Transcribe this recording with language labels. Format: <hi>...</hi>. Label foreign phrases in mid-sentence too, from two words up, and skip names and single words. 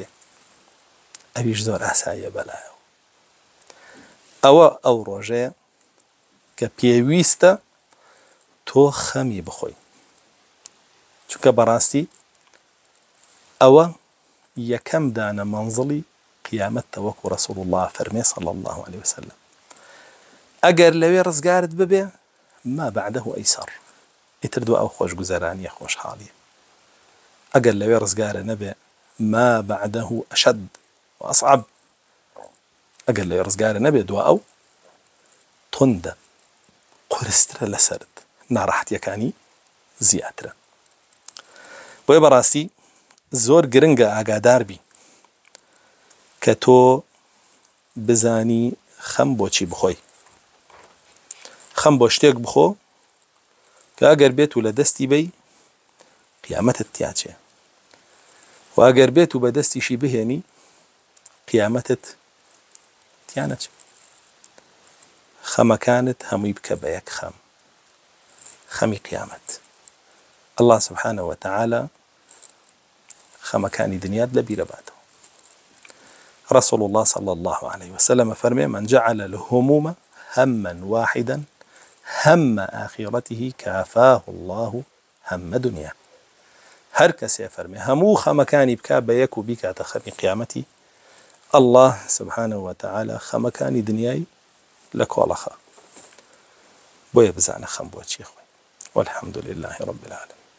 <ckb>ئەویش زۆر ئاساییە بەلایەوە. ئەوە ئەو ڕۆژەیە کە پێویستە تۆ خەمی بخۆی، چونکە بەڕاستی ئەوە یەکەم دانە مەنزڵی قیامەتە وەکو ڕەسوڵ الله فەرمێ</ckb> <ar>صلی الله عليه وسلم.</ar> <ckb>ئەگەر لەوێ ڕزگارت ببێ</ckb> <ar>ما بعده ئەیسەر،</ar> <ckb>ئیتر دوو ئەو خۆشگوزەرانیە خۆشحاڵیە. ئەگەر لەوێ ڕزگارە نەبێ</ckb> <ar>ما بعده ئەشەد وأصعب،</ar> <ckb>ئەگەر لەوێ ڕزگارە نەبێ دوو ئەو تۆندە قورسترە لەسەرت، ناڕەحەتیەکانی زیاترە. بۆیە بەڕاستی زۆر گرنگە ئاگادار بی کە تۆ بزانی خەم بۆچی بخۆی. خەم بۆ شتێک بخۆ کە ئەگەر بێت و لە دەستی بەی قیامەتت تیاچێ و ئەگەر بێت و بە دەستیشی بهێنی قیامەتت تیانەچێ. خەمەکانت هەمووی بکە بە یەک خەم، خەمی قیامەت.</ckb> <ar>الله سبحانه وتعالى</ar> <ckb>خەمەکانی دنیات لە بیرە باتەوە.</ckb> <ar>رسول الله صلى الله عليه وسلم فرمي من جعل الهموم هما واحدا هم آخرته كافاه الله هم دنيا.</ar> <ckb>هر کەسێ فەرمێ هەموو خەمەکانی بکا بە یەک و بیکاتە خەمی قیامەتی،</ckb> <ar>الله سبحانه وتعالى</ar> <ckb>خەمەکانی دنیای لە کۆڵەخە. بۆیە بزانە خەم بۆ چی خۆی.</ckb> <ar>والحمد لله رب العالمين.</ar>